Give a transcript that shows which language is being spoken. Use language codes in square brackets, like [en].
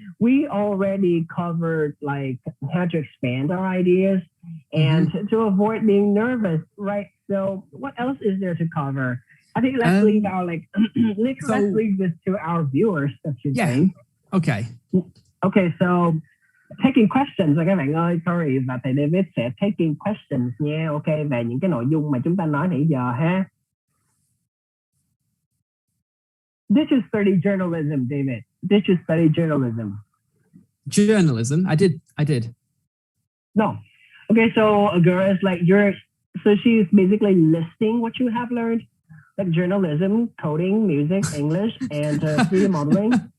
[en] We already covered like how to expand our ideas and to avoid being nervous, right? So what else is there to cover? I think let's leave our let's leave this to our viewers, I should say. Okay. Okay, so taking questions [vi] rồi các bạn ơi, [en] sorry, [vi] và thầy David sẽ [en] taking questions [vi] nha, ok, về những cái nội dung mà chúng ta nói nãy giờ ha. [en] Did you study journalism, David? Did you study journalism? Journalism? I did. No. Okay, so a girl is like so she's basically listing what you have learned, like journalism, coding, music, English, and 3D modeling.